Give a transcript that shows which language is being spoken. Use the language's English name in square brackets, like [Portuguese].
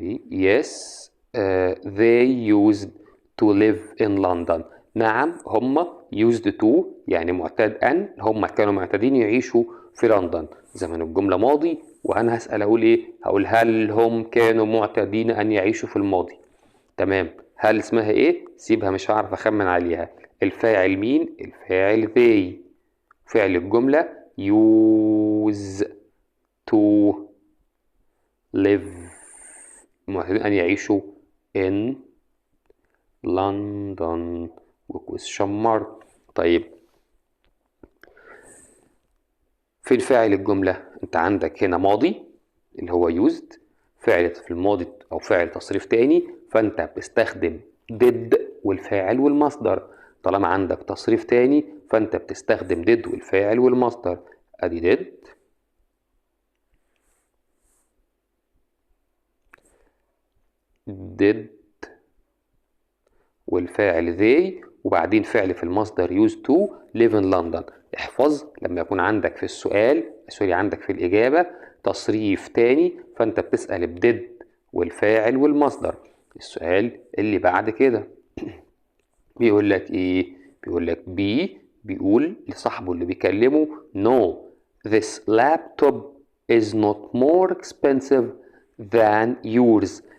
[English] yes they used to live in London. [Arabic] نعم هم [English] used to [Arabic] يعني معتاد أن، هم كانوا معتادين يعيشوا في لندن. زمن الجملة ماضي، وأنا هسأل أقول إيه؟ هقول هل هم كانوا معتادين أن يعيشوا في الماضي. تمام. هل اسمها إيه؟ سيبها، مش هعرف أخمن عليها. الفاعل مين؟ الفاعل they. فعل الجملة [English] use to live، [Arabic] معتادين أن يعيشوا [English] in London [Arabic] و [English] question mark. [Arabic] طيب فين فاعل الجملة؟ انت عندك هنا ماضي اللي هو used، فعل في الماضي او فاعل تصريف تاني، فانت بتستخدم did والفاعل والمصدر. طالما عندك تصريف تاني فانت بتستخدم did والفاعل والمصدر. ادي did والفاعل they، وبعدين فعل في المصدر [English] used to live in London. [Arabic] احفظ لما يكون عندك في السؤال، عندك في الإجابة تصريف تاني، فأنت بتسأل بدid والفاعل والمصدر. السؤال اللي بعد كده بيقول لك إيه؟ بيقول لك بيقول لصاحبه اللي بيكلمه [English] no this laptop is not more expensive than yours.